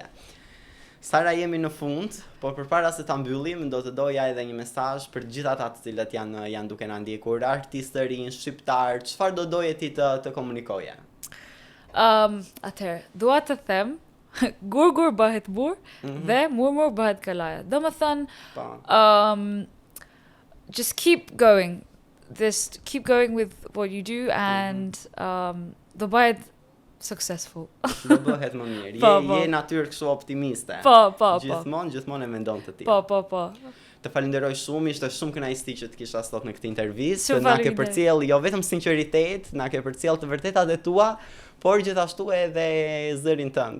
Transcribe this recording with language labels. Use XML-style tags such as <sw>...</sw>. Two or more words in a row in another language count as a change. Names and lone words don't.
<sq>Sara, jemi në fund, por përpara se ta mbyllim, do të doja edhe një mesazh për të gjithë ata të cilët janë duke na ndjekur, artistë të rinj, shqiptar, çfarë do doje ti të komunikoje? Atëherë, dua të them gur bëhet bur dhe mur bëhet kalaja. Do më thënë,</sq> <en>just keep going. Keep going with what you do and</en> <sq>do bëhet</sq> <en>successful.</en> <sq>Do bëhet më mirë. Je natyrë kështu optimiste. Po. Gjithmonë e mendon të tillë. Po. Të falenderoj shumë, ishte shumë kënaqësi që të kisha sot në këtë intervistë. Shumë Na ke përcjell jo vetëm sinqeritet, na ke përcjell të vërtetat e tua, por gjithashtu edhe zërin tënd.</sq>